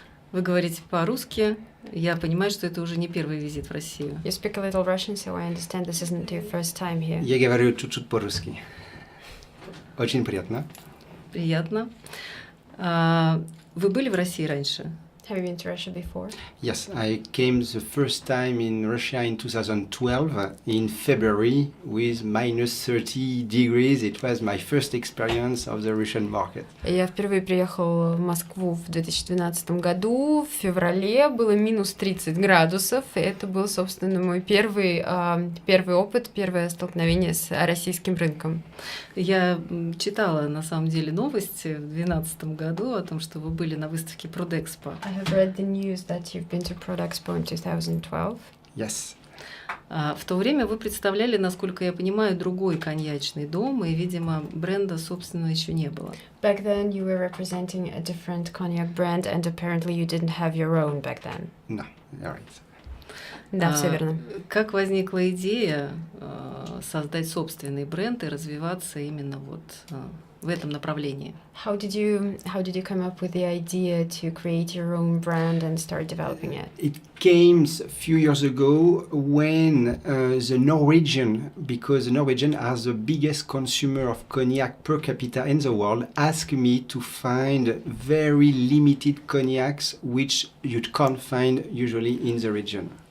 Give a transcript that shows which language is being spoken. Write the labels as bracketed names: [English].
[Russian] Вы говорите по-русски. Я понимаю, что это уже не первый визит в Россию. [English] You speak a little Russian, so I understand this isn't your first time here. [Russian] Я говорю чуть-чуть по-русски. Очень приятно. Приятно. Вы были в России раньше? [English] Have you been to Russia before? Yes, I came the first time in Russia in 2012 in February with minus 30 degrees. It was my first experience of the Russian market. [Russian] Я впервые приехал в Москву в 2012 году. В феврале было минус 30 градусов. И это был, собственно, мой первый опыт, первое столкновение с российским рынком. Я читала, на самом деле, новости в 2012 году о том, что вы были на выставке Продэкспо. [English] I have read the news that you've been to Prodexpo in 2012. Yes. [Russian] В то время вы представляли, насколько я понимаю, другой коньячный дом, и, видимо, бренда собственного еще не было. [English] Back then you were representing a different cognac brand, and apparently you didn't have your own back then. No, you're right. [Russian] Да, все верно. Как возникла идея создать собственный бренд и развиваться именно вот в этом направлении? [English] How did you come up with the idea to create your own brand and start developing it? It came a few years ago when the Norwegian, because the Norwegian are the biggest consumer of cognac per capita in the world, asked me to find very limited cognacs which you can't find usually in the region.